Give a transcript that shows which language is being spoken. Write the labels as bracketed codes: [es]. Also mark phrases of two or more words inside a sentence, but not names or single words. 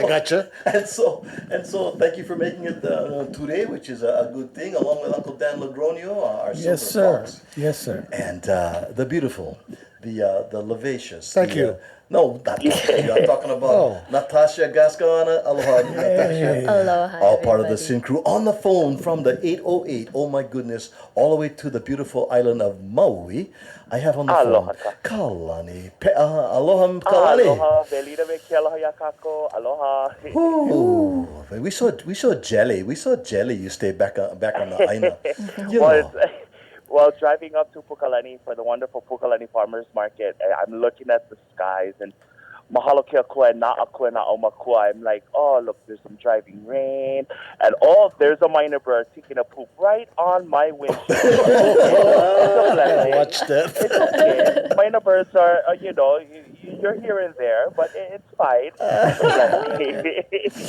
[en] I gotcha. and so, thank you for making it today, which is a good thing, along with Uncle Dan Lagronio, our Yes, silver sir. fox, Yes, sir. and the beautiful, the Lavacious. Thank you. No, not you. I'm talking about Oh. Natasha Gascon. Aloha, Natasha. Hey. Aloha, All part of the everybody. Sin Crew on the phone from the 808. Oh my goodness, all the way to the beautiful island of Maui. I have on the Aloha. phone Kalani Pe'a. Aloha, Kalani. [haw] Aloha, Velida Veki, aloha yakako, aloha. [en] Ooh, we saw jelly. We saw jelly. You stay back on the Aina. You know. Well, driving up to Pukalani for the wonderful Pukalani Farmers Market, I'm looking at the skies and [haw] mahalo ke akua na akua na omakua. [en] I'm like, oh, look, there's some driving rain. And oh, there's a minor bird taking a poop right on my windshield. It's a blessing. Watch that. It's okay. Minor birds are, you're here and there, but it's fine. It's a blessing.